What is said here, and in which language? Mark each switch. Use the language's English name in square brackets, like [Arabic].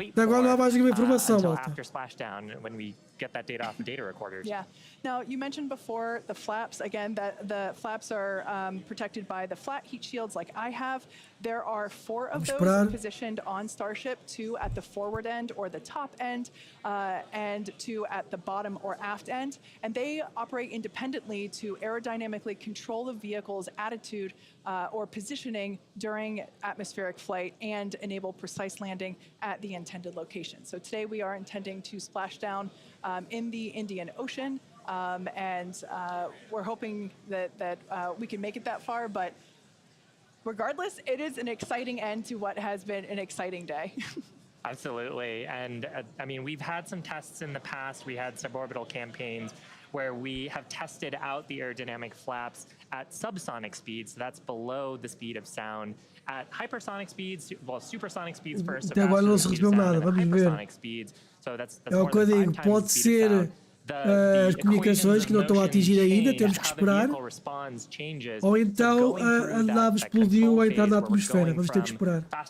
[Portuguese] Até agora não há mais nenhuma informação, malta. [English] Now, you mentioned before the flaps, again, that the flaps are protected by the flat heat shields like I have. There are 4 of those positioned on Starship, 2 at the forward end or the top end, and 2 at the bottom or aft end. And they operate independently to aerodynamically control the vehicle's attitude or positioning during atmospheric flight and enable precise landing at the intended location. So today we are intending to splash down in the Indian Ocean. And we're hoping that we can make it that far, but regardless, it is an exciting end to what has been an exciting day. Absolutely, and I mean, we've had some tests in the past. We had suborbital campaigns where we have tested out the aerodynamic flaps at subsonic speeds, so that's below the speed of sound. At hypersonic speeds, well, supersonic speeds first, so faster than hypersonic speeds. So that's more than 5 times the speed of sound. [Portuguese] As comunicações que não estão a atingir ainda, temos que esperar. Ou então a nave explodiu a entrar na atmosfera, vamos ter que esperar.